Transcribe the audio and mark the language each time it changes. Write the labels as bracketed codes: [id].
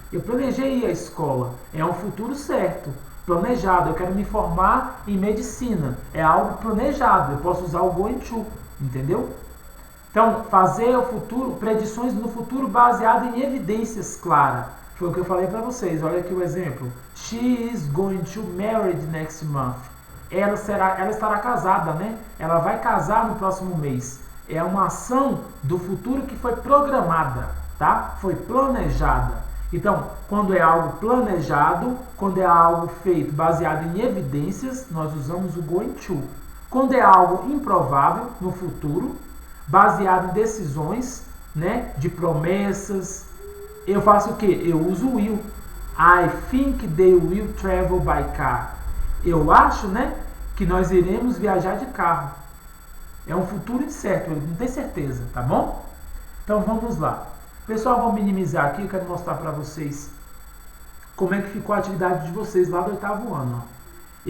[pt] Eu planejei ir à escola. É um futuro certo, planejado. Eu quero me formar em medicina. É algo planejado. Eu posso usar o going to, entendeu? Então, fazer o futuro, predições no futuro baseado em evidências claras. Foi o que eu falei para vocês. Olha aqui o exemplo. [en] She is going to marry next month. [pt] Ela estará casada, né? Ela vai casar no próximo mês. É uma ação do futuro que foi programada, tá? Foi planejada. Então, quando é algo planejado, quando é algo feito baseado em evidências, nós usamos o going to. Quando é algo improvável no futuro, baseado em decisões, né? De promessas, eu faço o quê? Eu uso o will. [en] I think they will travel by car. [pt] Eu acho, né, que nós iremos viajar de carro. É um futuro incerto, não tem certeza, tá bom? Então vamos lá. Pessoal, vou minimizar aqui, eu quero mostrar para vocês como é que ficou a atividade de vocês lá do 8º ano. Ó.